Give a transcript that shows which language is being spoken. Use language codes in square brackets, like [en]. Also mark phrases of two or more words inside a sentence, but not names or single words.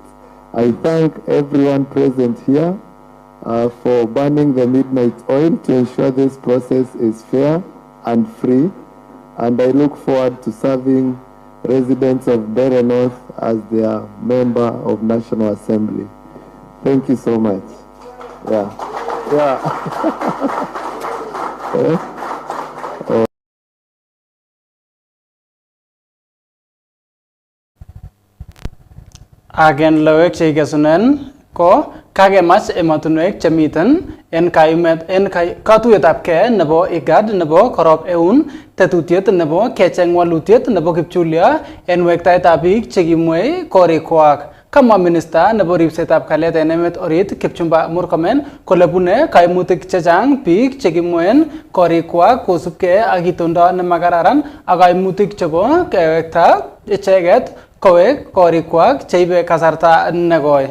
[en] I thank everyone present here for burning the midnight oil to ensure this process is fair and free, and I look forward to serving residents of Mbeere North as their member of National Assembly. Thank you so much. Yeah. [kln] Agen logoiwek cheikesunen ko kakemach emotinwek chemiten en katuiyetabkei nebo IGAD nebo korop eun tetutiet nebo kecheng walutiet nebo kipchulyo en wektaetab biik chekimwei korikwak. Kamwa minista nebo ripsetab kalyet en emet orit Kipchumba Murkomen kole bune kaimutik chechang biik chekimwen korikwak kosubkei ak itondo nemakararan ak kaimutik chebo kewekta icheket kowek korikwak cheibe kasarta negoi.